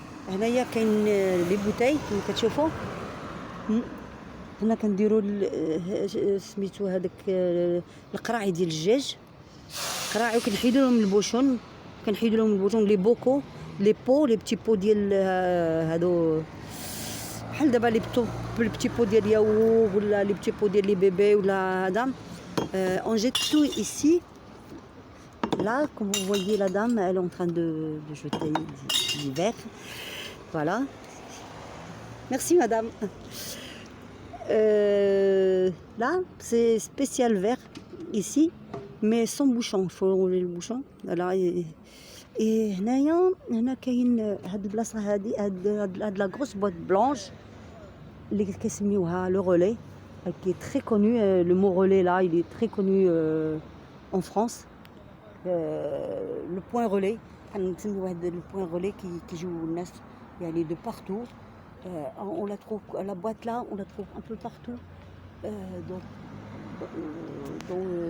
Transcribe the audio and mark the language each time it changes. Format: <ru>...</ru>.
<ar>هنايا كاين لي بوتاي كما كتشوفوا. هنا كنديروا سميتو هذاك القراعي ديال الدجاج، قراعي، وكنحيدوا لهم البوشون، لي بوكو، لي بو، لي بتي بو ديال هادو، بحال دابا لي بتي بو ديال ياوغ، ولا لي بتي بو ديال لي بيبي، ولا هذا.</ar> <fr>On jette tout ici. Là, comme vous voyez, la dame, elle est en train de jeter du verre. Voilà. Merci, madame. Là, c'est spécial verre ici, mais sans bouchon. Il faut enlever le bouchon. Voilà.</fr> <ar>Et هنا كاين هاد البلاصه هاد لا غروس بوات بلانش اللي كيسميوها لو رولي،</ar> <fr>qui est très connu. Le mot relais là, il est très connu en France. Le point relais,</fr> <ar>كنسميو واحد</ar> <fr>le point relais qui كيجيو الناس يعني de partout. On la trouve, la boîte là, on la trouve un peu partout dans</fr>